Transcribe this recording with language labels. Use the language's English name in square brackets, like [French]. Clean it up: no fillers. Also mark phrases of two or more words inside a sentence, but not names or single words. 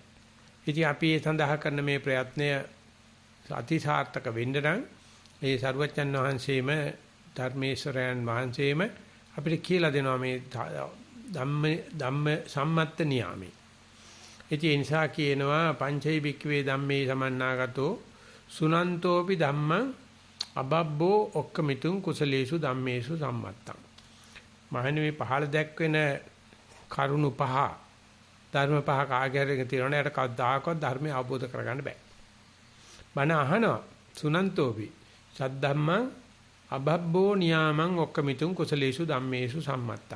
[Sinhala] ඉතින් අපි ඒ සඳහා කරන මේ ප්‍රයත්නය අතිසාර්ථක වෙන්න නම් ඒ සරුවච්චන් වහන්සේම ධර්මේශ්වරයන් වහන්සේම අපිට කියලා දෙනවා මේ [Pali] ධම්ම සම්මත්ත නියාමේ. [Sinhala] ඉතින් ඒ නිසා කියනවා [Pali] පංචෛ භික්ඛවේ ධම්මේ සමන්නාගතෝ සුනන්තෝපි ධම්මං අබබ්බෝ ඔක්කමිතුං කුසලේසු ධම්මේසු සම්මත්තං. [Sinhala] මහණෙනි මේ පහළ දැක්වෙන කරුණු පහ ධර්ම පහ කාගේරක තියෙනවනේ ඒකට කවදාකවත් ධර්මය අවබෝධ කරගන්න බෑ. බණ අහනවා [Pali] සුනන්තෝපි සද්ධම්මං අබබ්බෝ නියාමං ඔක්කමිතුං කුසලේසු ධම්මේසු සම්මත්තං.